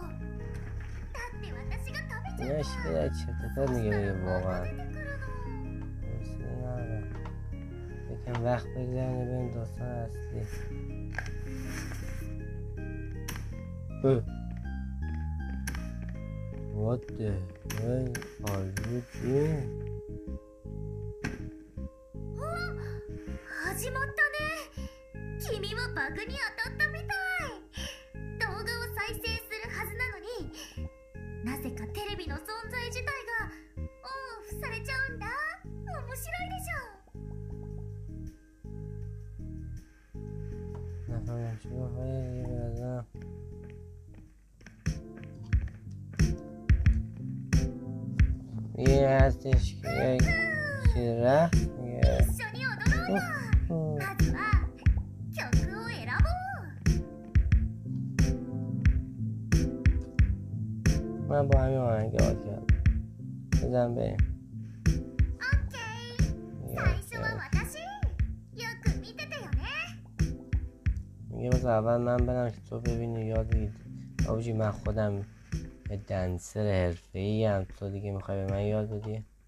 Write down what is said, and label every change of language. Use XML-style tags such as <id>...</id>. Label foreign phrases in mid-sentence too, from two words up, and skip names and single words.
<ja>だって私が食べちゃ</ja> <fa>نه شده چرت و پرت میگه واقعا.</fa> <ja>出てくるの。</ja> <fa>یکم وقت بگذاریم بریم داستان اصلی.</fa> <en>What the hell are you doing?</en> <ja>始まったね。君もバグに当たったみたい。動画を再生するはずなのに、なぜかテレビの存在自体がオフされちゃうんだ。面白いでしょ。</ja> <fa>نفهمم چی گفت ولی دیگه بنظرم یه هستش که یک چیز رفت میگه</fa> <ja>一緒に踊ろうよ。まずは曲を選ぼう。</ja> <fa>من با همین آهنگ حال کردم. بزن بریم.</fa> <ja>オッケー。最初は私。よく見ててよね。</ja> <fa>میگه باز اول من برم که تو ببینی یاد بگیری. آبجی من خودم دنسر حرفه‌ای ام، تو دیگه میخوای به من یاد بدی؟</fa>